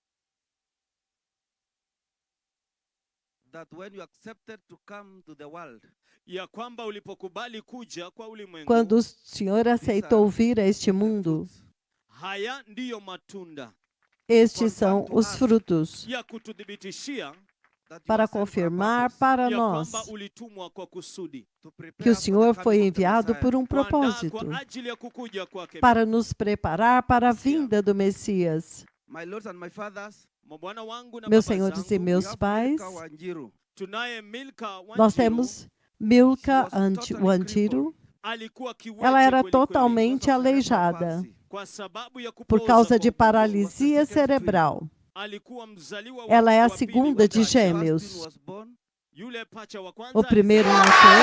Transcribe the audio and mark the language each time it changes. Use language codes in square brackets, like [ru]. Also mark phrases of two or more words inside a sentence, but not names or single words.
[en] that when you accepted to come to the world, [sw] ya kwamba ulipokubali kuja kwa ulimwengu, [pt] Quando o Senhor aceitou vir a este [en] the [pt] mundo, [en] fruits [sw] haya ndiyo matunda [pt] estes são os frutos [sw] ya kututhibitishia [en] that you [pt] para [en] are sent for a [pt] confirmar [en] purpose, [pt] para [sw] ya [pt] nós [sw] kwamba ulitumwa kwa kusudi, [en] to [pt] que [en] prepare [pt] o [en] for [pt] Senhor [en] the [pt] foi [en] coming of the [pt] enviado [en] Messiah. [pt] por um [sw] kuandaa [pt] propósito, [sw] kwa ajili ya kukuja kwake. [pt] para nos preparar para a Messias. vinda do Messias. [en] My lords and my fathers, [sw] Mabwana wangu na [pt] Meus [sw] baba [pt] senhores e [sw] zangu, [en] we [pt] meus [en] have [pt] pais, [en] Milka Wanjiru. [sw] tunaye Milka [pt] nós [sw] Wanjiru, [pt] temos Milka [en] She was totally [pt] Wanjiru. [sw] alikuwa kiwete [pt] Ela era [sw] kweli kweli, [pt] totalmente [en] Because of cerebral [pt] aleijada [en] palsy. [sw] kwa sababu ya [pt] por [sw] kupooza [pt] causa [sw] kwa [pt] de [sw] ubongo. [pt] paralisia cerebral. [sw] Alikuwa mzaliwa wa [pt] Ela é a [sw] pili wa [pt] segunda de [sw] pacha. [en] The first [pt] gêmeos. [en] twin was born. [sw] Yule pacha wa [pt] O [sw] kwanza [pt] primeiro [sw] alizaliwa.